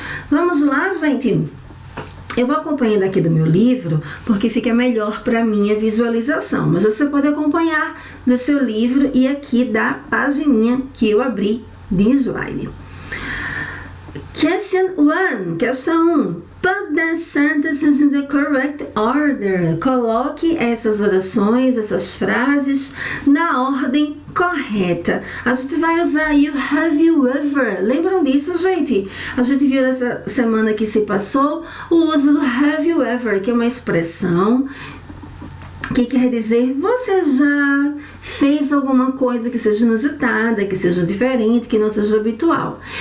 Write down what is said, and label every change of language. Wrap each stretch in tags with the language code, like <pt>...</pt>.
<pt>Vamos lá, gente? Eu vou acompanhando aqui do meu livro, porque fica melhor para minha visualização. Mas você pode acompanhar do seu livro e aqui da pagininha que eu abri de slide.</pt> <en>Question 1,</en> <pt>questão 1.</pt> <en>Put the sentences in the correct order.</en> <pt>Coloque essas orações, essas frases na ordem correta. A gente vai usar you,</pt> <en>have you ever.</en> <pt>Lembram disso, gente? A gente viu nessa semana que se passou o uso do</pt> <en>have you ever,</en> <pt>que é uma expressão que quer dizer você já fez alguma coisa que seja inusitada, que seja diferente, que não seja habitual.</pt>